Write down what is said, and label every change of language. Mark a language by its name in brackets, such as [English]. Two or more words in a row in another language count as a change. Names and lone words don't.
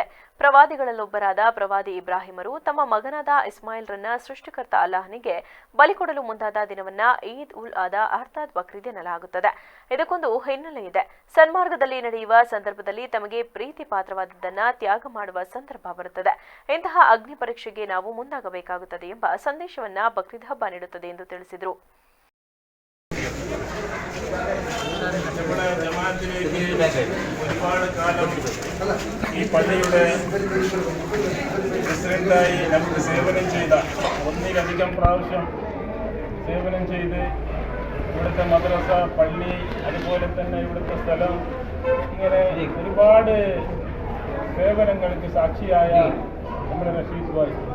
[Kannada] ಪ್ರವಾದಿಗಳಲ್ಲೊಬ್ಬರಾದ ಪ್ರವಾದಿ ಇಬ್ರಾಹಿಮರು ತಮ್ಮ ಮಗನಾದ ಇಸ್ಮಾಯಿಲ್ರನ್ನ ಸೃಷ್ಟಿಕರ್ತ ಅಲ್ಲಾಹನಿಗೆ ಬಲಿ ಕೊಡಲು ಮುಂದಾದ ದಿನವನ್ನ ಈದ್ ಉಲ್ ಅದಾ ಅರ್ಥಾತ್ ಬಕ್ರೀದ್ ಎನ್ನಲಾಗುತ್ತದೆ. ಇದಕ್ಕೊಂದು ಹಿನ್ನೆಲೆ ಇದೆ. ಸನ್ಮಾರ್ಗದಲ್ಲಿ ನಡೆಯುವ ಸಂದರ್ಭದಲ್ಲಿ ತಮಗೆ ಪ್ರೀತಿ ಪಾತ್ರವಾದದ್ದನ್ನ ತ್ಯಾಗ ಮಾಡುವ ಸಂದರ್ಭ ಬರುತ್ತದೆ. ಇಂತಹ ಅಗ್ನಿ ಪರೀಕ್ಷೆಗೆ ನಾವು ಮುಂದಾಗಬೇಕಾಗುತ್ತದೆ ಎಂಬ ಸಂದೇಶವನ್ನ ಬಕ್ರೀದ್ ಹಬ್ಬ ನೀಡುತ್ತದೆ ಎಂದು ತಿಳಿಸಿದರು. [Malayalam] ഈ പള്ളിയുടെ പ്രസിഡന്റായി നമുക്ക് സേവനം ചെയ്ത, ഒന്നിലധികം പ്രാവശ്യം സേവനം ചെയ്ത് ഇവിടുത്തെ മദ്രസ, പള്ളി, അതുപോലെ തന്നെ ഇവിടുത്തെ സ്ഥലം, ഇങ്ങനെ ഒരുപാട് സേവനങ്ങൾക്ക് സാക്ഷിയായ നമ്മുടെ റഷീദ് ഭായ്